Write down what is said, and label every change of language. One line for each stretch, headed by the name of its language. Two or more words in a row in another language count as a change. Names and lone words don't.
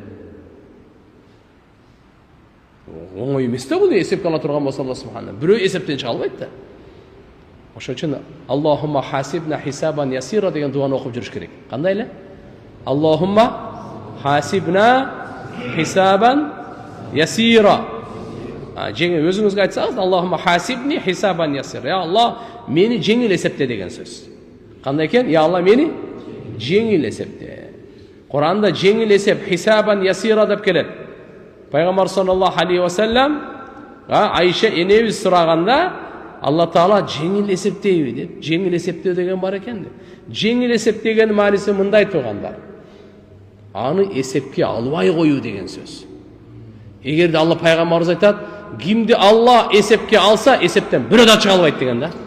Kyrgyz: Оңой эмес да бул эсепке ала турган болсо Алла субхана. Бирөө эсептен чыга албайт да. Ошон үчүн
Arabic: اللهم حاسبنا حسابا يسيرا
Kyrgyz: деген дуаны окуп жүрүш керек. Кандай эле?
Arabic: اللهم حاسبنا حسابا يسيرا.
Kyrgyz: Жеңил өзүңүзгө айтсаңыз,
Arabic: اللهم حاسبني حسابا يسيرا.
Kyrgyz: Я Аллах, мени жеңил эсепте деген сөз. Кандай экен? Я Аллах, мени жеңил эсепте. Куранда жеңил эсеп
Arabic: حسابا يسيرا
Kyrgyz: деп келет. Пайгамбар
Arabic: صلى الله عليه وسلم
Kyrgyz: Айша энебиз сураганда, Алла Таала жеңил эсептейби деп, жеңил эсептөө деген бар экен деп. Жеңил эсеп деген мааниси мындай тугандар. Аны эсепке албай коюу деген сөз. Эгерде Алла пайгамбарыбыз айтат, кимди Алла эсепке алса, эсептен бирөө да чыга албайт деген да.